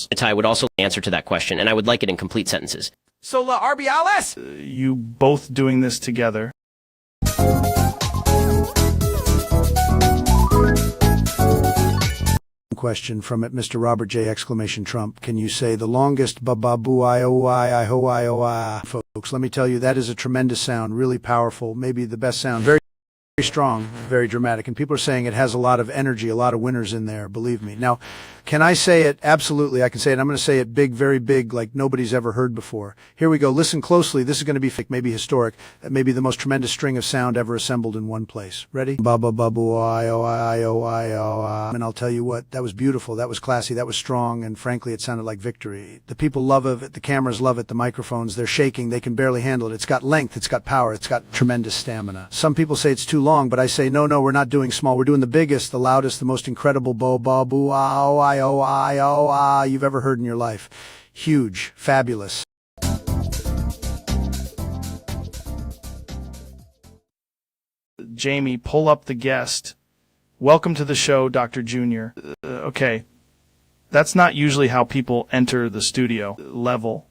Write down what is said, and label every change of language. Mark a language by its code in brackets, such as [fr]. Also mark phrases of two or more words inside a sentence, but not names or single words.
[en] I would also answer to that question, and I would like it in complete sentences. Solar RBLS. You both doing this together. question from it, Mr. Robert J. exclamation Trump. Can you say the longest ba-ba-boo-I-O-I-I-ho-I-O-I? Folks, let me tell you, that is a tremendous sound, really powerful, maybe the best sound. Very strong, very dramatic, and people are saying it has a lot of energy, a lot of winners in there, believe me. Now, can I say it? Absolutely, I can say it. I'm going to say it big, very big, like nobody's ever heard before. Here we go. Listen closely. This is going to be fake, maybe historic, maybe the most tremendous string of sound ever assembled in one place. Ready? Ba-ba-ba-boo-I-O-I-O-I-O-I. And I'll tell you what, that was beautiful, that was classy, that was strong, and frankly, it sounded like victory. The people love it, the cameras love it, the microphones, they're shaking, they can barely handle it. It's got length, it's got power, it's got tremendous stamina. Some people say it's too long, but I say, no, we're not doing small. We're doing the biggest, the loudest, the most incredible bo-ba-boo-I-O-I-O-I-O-I you've ever heard in your life. Huge, fabulous. Jamie, pull up the guest. Welcome to the show, Dr. Junior. Okay, that's not usually how people enter the studio level.